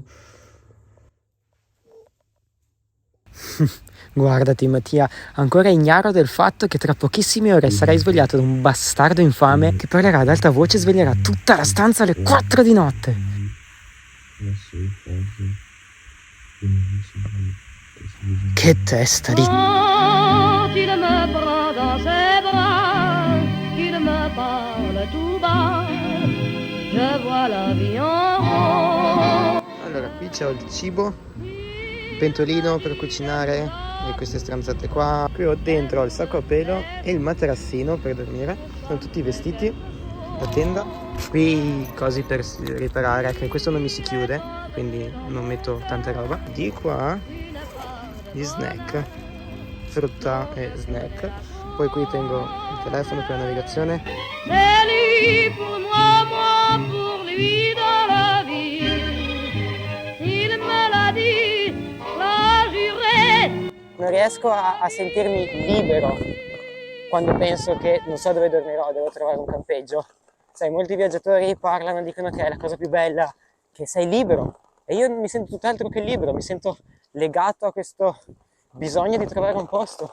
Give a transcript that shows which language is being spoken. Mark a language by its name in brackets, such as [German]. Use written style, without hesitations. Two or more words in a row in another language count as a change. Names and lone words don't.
[Italian] Guardati Mattia, ancora ignaro del fatto che tra pochissime ore sarai svegliato da un bastardo infame che parlerà ad alta voce e sveglierà tutta la stanza alle 4 di notte. Che testa di... [French] Quand il me prend dans ses bras, qu'il me parle tout bas, je vois la vie en rose. [Italian] Allora, qui c'ho il cibo, il pentolino per cucinare e queste stronzate qua. Qui ho dentro il sacco a pelo e il materassino per dormire. Sono tutti i vestiti, la tenda. Qui cosi per riparare, che questo non mi si chiude, quindi non metto tanta roba. Di qua gli snack, frutta e snack. Poi qui tengo il telefono per la navigazione. [French] C'est lui pour moi, moi pour lui dans la vie. Il me l'a dit, l'a juré. [Italian] Non riesco a sentirmi libero quando penso che non so dove dormirò, devo trovare un campeggio. Sai, molti viaggiatori parlano, dicono che è la cosa più bella, che sei libero. E io mi sento tutt'altro che libero, mi sento legato a questo bisogno di trovare un posto.